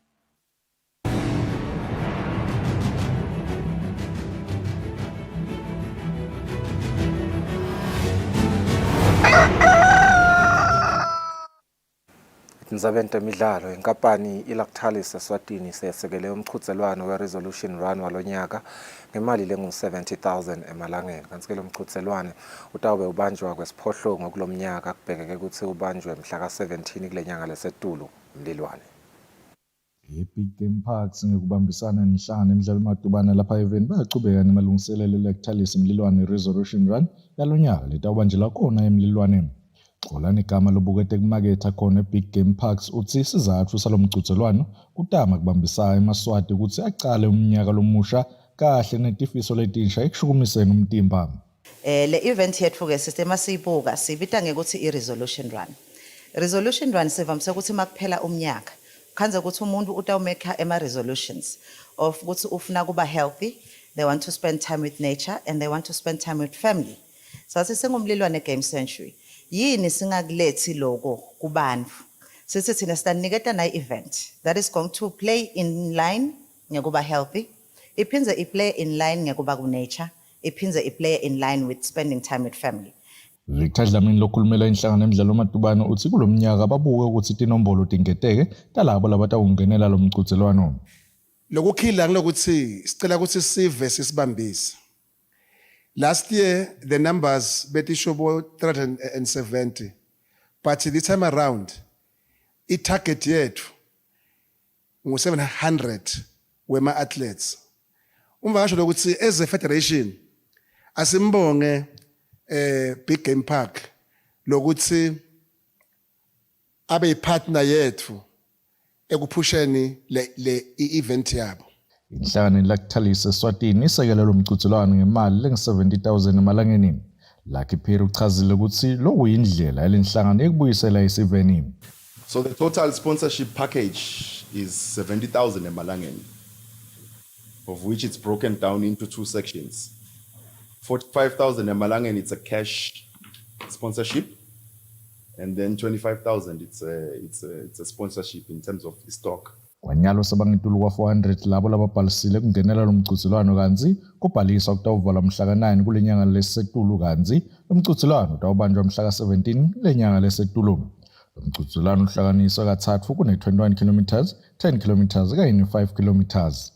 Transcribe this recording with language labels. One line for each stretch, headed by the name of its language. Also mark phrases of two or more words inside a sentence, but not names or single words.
Swati: Indzabeni temidlalo inkampani iLactalis Eswatini seyesekele umchudzelwano we-Resolution Run walonyaka ngemali lengu-70,000 emalangeni. Kanti-ke lo mchudzelwane utawube ubanjwa kwesiphohlongo kulomnyaka kubhekeke ukuthi ubanjwe mhla ka-17 kule nyanga lesetulu Mlilwane. I-Big Game Parks ngekubambisana nenhlangano emidlalo emadubana lapha eveni bayachubeka nemalungiselelo eLactalis Mlilwane Resolution Run yalonyaka letawubanjela khona eMlilwaneni. Xolani igama lobukete kumaketha khona eBig Game Parks uthi isizathu salomgcutselwano kutama kubambisa eMaswati ukuthi aqale umnyaka lomusha kahle netifiso letinsha ekushukumiseni umtimba. Le event yethu ke system asiyibuka sibita ngekuthi i-resolution run. Resolution run sivamise ukuthi makuphela umnyaka khanze ukuthi umuntu utawumeka ema-resolutions of ukuthi ufuna kuba healthy,
English: they want to spend time with nature and they want to spend time with family.
Swati: Sathi sengumlilwane game century. Yini singakulethi lokho kubantu sithi thina sitaniketa na
English: event that is going to play in line
Swati: ngekuba healthy, iphinze iplay
English: in line
Swati: ngekuba ku nature, iphinze iplay
English: in line with spending time with family.
Swati: Victor Dlamini lokhulumela inhlangano emidlalo emadubana uthi kulomnyaka babuke ukuthi tinombolo tingeteke talabo labatawungenela lo mgcutselwano. Lokukhila ngilokuthi sicela ukuthi sive sisibambise.
English: Last year, the numbers betishobo 370, but this time around, it target
Swati: yethu ngu-700 wema
English: athletes.
Swati: Umvakasho lokuthi
English: as a federation,
Swati: asimbonge Big Game Park lokuthi abe partner yethu ekuphusheni le event yabo. Inhlangano iLactalis Eswatini isekele lo mgcutselwano ngemali lengu-70,000 emalangeni. Lucky Phiri uchazile ukuthi lokhu yindlela yalenhlangano ekubuyisela isiveni.
English: So the total sponsorship package is 70,000 emalangeni, of which it's broken down into two sections. 45,000 emalangeni, it's a cash sponsorship, and then 25,000 it's a sponsorship in terms of stock.
Swati: Kwanyalo sabangitulu wa 400 labo lababhalisile kungenela lo mgcuzelwano kanzi kubhaliswa kutawuvalwa mhla ka9 kule nyanga lesetulu kanzi lo mgcuzelwano utawubanjwa mhla ka17 le nyanga lesetulu. Lo mgcuzelwano uhlanganiswa kathathu kune-21 kilometers, 10 kilometers kanye ne-5 kilometers.